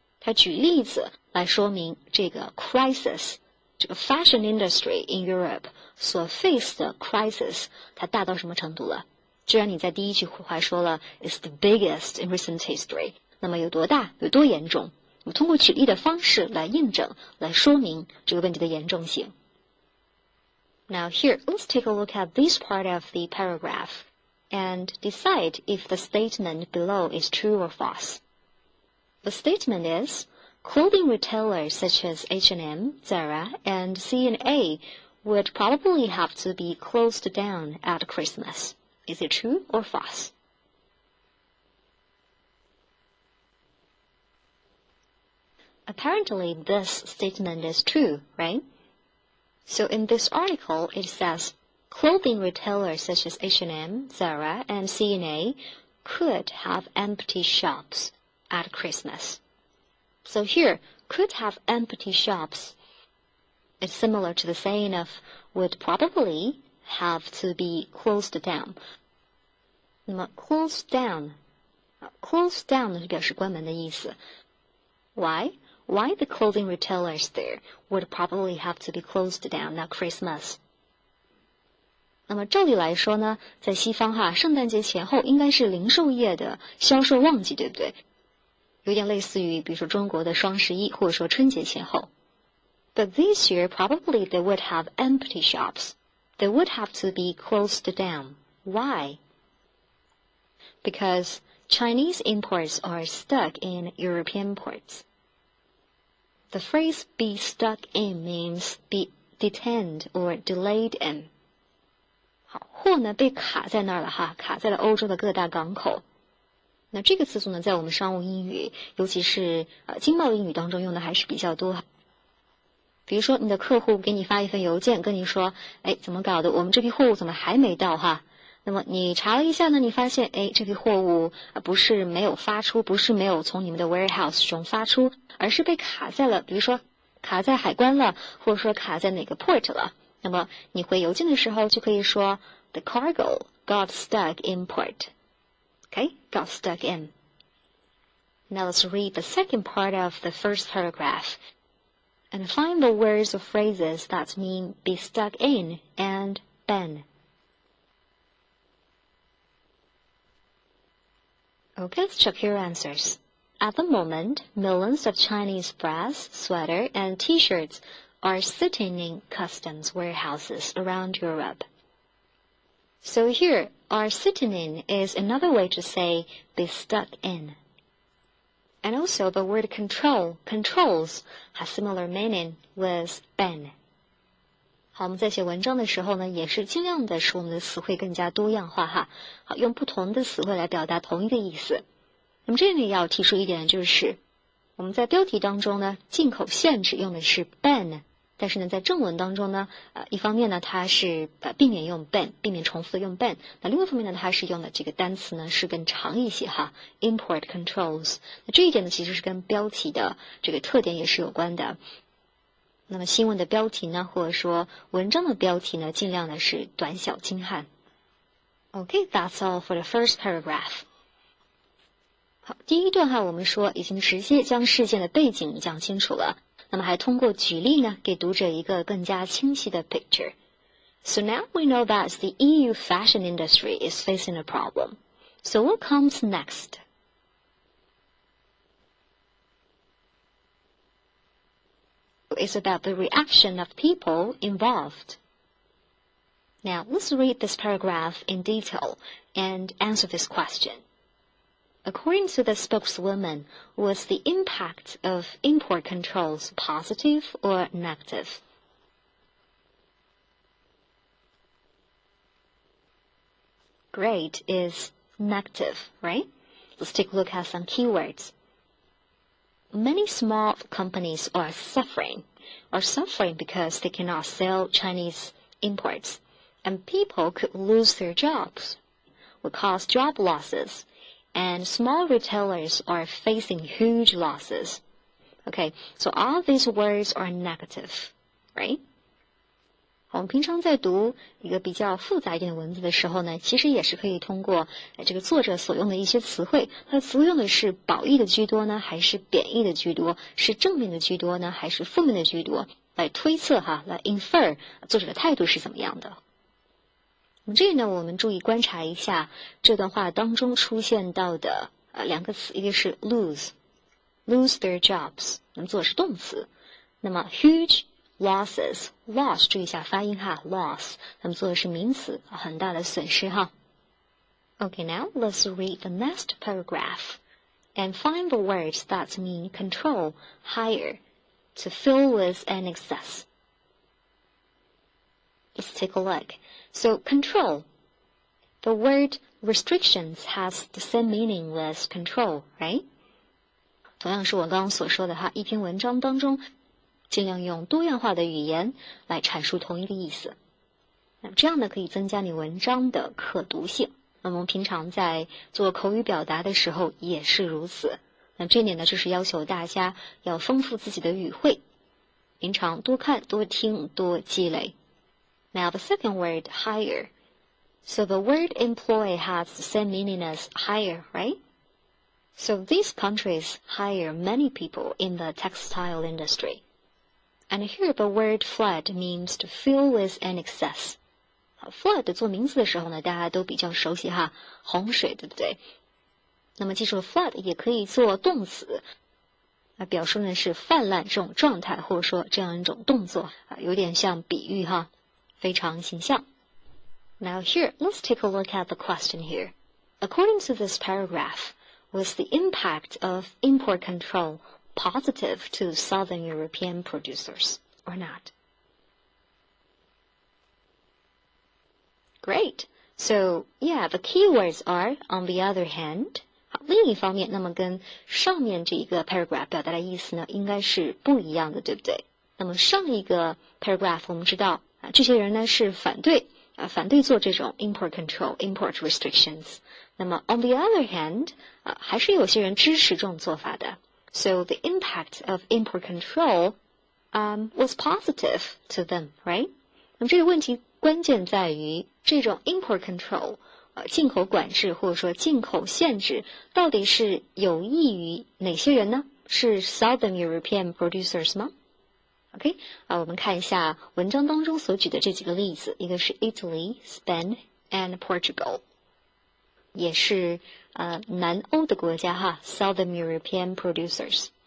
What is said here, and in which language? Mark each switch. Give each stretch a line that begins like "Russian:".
Chinese: 它举例子来说明这个 crisis， 这个
English: fashion industry in Europe
Chinese: 所 face 的 crisis， 它大到什么程度了？既然你在第一句话说了
English: is the biggest in recent history，
Chinese: 那么有多大，有多严重？我们通过举例的方式来印证，来说明这个问题的严重性。
English: Now here, let's take a look at this part of the paragraph and decide if the statement below is true or false. The statement is, clothing retailers such as H&M, Zara, and C&A would probably have to be closed down at Christmas. Is it true or false? Apparently, this statement is true, right? So in this article, it says, clothing retailers such as H&M, Zara, and C&A could have empty shops at Christmas. So here, could have empty shops is similar to the saying of would probably have to be closed down。
Chinese: 那么 close down。close down 呢是表示关门的意思。
English: Why the clothing retailers there would probably have to be closed down at Christmas?
Chinese: 那么照理来说呢，在西方圣诞节前后应该是零售业的销售旺季，对不对？有点类似于比如说中国的双11或者说春节前后。
English: But this year probably they would have empty shops. They would have to be closed down. Why? Because Chinese imports are stuck in European ports. The phrase be stuck in means be detained or delayed in.
Chinese: 好，货呢被卡在那儿了卡在了欧洲的各大港口。那这个词组呢，在我们商务英语，尤其是经贸英语当中用的还是比较多。比如说，你的客户给你发一份邮件，跟你说，怎么搞的？我们这批货物怎么还没到那么你查了一下呢，你发现，这批货物不是没有发出，不是没有从你们的 warehouse 中发出，而是被卡在了，比如说卡在海关了，或者说卡在哪个 port 了。那么你回邮件的时候就可以说
English: The cargo got stuck in port. Okay, got stuck in. Now let's read the second part of the first paragraph and find the words or phrases that mean be stuck in and been. Okay, let's check your answers. At the moment, millions of Chinese brass, sweater, and t-shirts are sitting in customs warehouses around Europe. So here, are sitting in is another way to say be stuck in. And also the word controls, has similar meaning with been.
Chinese: 好，我们在写文章的时候呢，也是尽量的使我们的词汇更加多样化好，用不同的词汇来表达同一个意思。那么这里要提出一点就是，我们在标题当中呢，进口限制用的是 been。但是呢，在正文当中呢，一方面呢，它是避免用 been， 避免重复的用 been。那另外一方面呢，它是用的这个单词呢是更长一些import controls。那这一点呢，其实是跟标题的这个特点也是有关的。那么新闻的标题呢，或者说文章的标题呢，尽量的是短小精悍。
English: Okay, that's all for the first paragraph.
Chinese: 好，第一段我们说已经直接将事件的背景讲清楚了。那么还通过举例呢，给读者一个更加清晰的 picture.
English: So now we know that the EU fashion industry is facing a problem. So what comes next? It's about the reaction of people involved. Now let's read this paragraph in detail and answer this question. According to the spokeswoman, was the impact of import controls positive or negative? Great is negative, right? Let's take a look at some keywords. Many small companies are suffering because they cannot sell Chinese imports, and people could lose their jobs, would cause job losses, and small retailers are facing huge losses. Okay, so all these words are negative, right?
Chinese: 我们平常在读一个比较复杂一点的文字的时候呢，其实也是可以通过这个作者所用的一些词汇，它的词汇用的是褒义的居多呢，还是贬义的居多，是正面的居多呢，还是负面的居多，来推测来 infer 作者的态度是怎么样的。那么这里呢，我们注意观察一下这段话当中出现到的两个词，一个是
English: lose their jobs，
Chinese: 那么做的是动词，那么
English: huge losses
Chinese: loss 注意一下发音loss， 那么做的是名词，很大的损失
English: Okay, now let's read the next paragraph and find the words that mean control, hire, to fill with an excess. Let's take a look. So control. The word restrictions has the same meaning with control, right?
Chinese: 同样是我刚刚所说的一篇文章当中尽量用多样化的语言来阐述同一个意思。那么这样呢，可以增加你文章的可读性。那么我们平常在做口语表达的时候也是如此。那这一点呢，就是要求大家要丰富自己的语汇，平常多看、多听、多积累。
English: Now the second word, hire. So the word employ has the same meaning as hire, right? So these countries hire many people in the textile industry. And here the word flood means to fill with an excess.
Chinese: Flood 做名词的时候呢，大家都比较熟悉哈，洪水，对不对？那么记住 flood 也可以做动词，表述呢是泛滥这种状态，或者说这样一种动作，有点像比喻哈，非常形象。
English: Now here, let's take a look at the question here. According to this paragraph, was the impact of import control positive to Southern European producers or not? Great. So, yeah, the keywords are, on the other hand.
Chinese: 好，另一方面，那么跟上面这一个 paragraph 表达的意思呢，应该是不一样的，对不对？那么上一个 paragraph 我们知道这些人呢是反对做这种 import control、import restrictions。那么
English: on the other hand，
Chinese: 还是有些人支持这种做法的。
English: So the impact of import control was positive to them, right?
Chinese: 那么这个问题关键在于这种 import control，进口管制或者说进口限制，到底是有益于哪些人呢？是 Southern European producers 吗？OK， 我们看一下文章当中所举的这几个例子，一个是 Italy、Spain and Portugal， 也是南欧的国家哈 ，Southern European producers。